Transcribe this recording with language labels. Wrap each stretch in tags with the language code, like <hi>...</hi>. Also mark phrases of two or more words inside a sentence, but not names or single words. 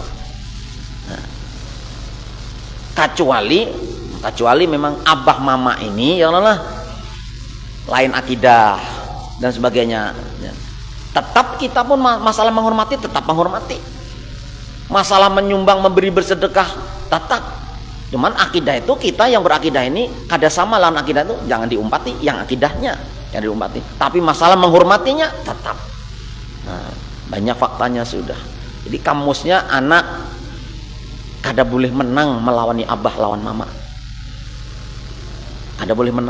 <id>Nah, kecuali memang abah mama ini</id> <ar>يا الله</ar> <id>lain akidah dan sebagainya. Tetap kita pun masalah menghormati, tetap menghormati. Masalah menyumbang, memberi, bersedekah, tetap. Cuman akidah itu, kita yang berakidah ini kada sama lawan akidah itu, jangan diumpati yang akidahnya, yang diumpati. Tapi masalah menghormatinya tetap. Nah, banyak faktanya sudah.</id> <bjn>Jadi kamusnya anak kada boleh menang melawani abah lawan mama. Kada boleh menang.</bjn>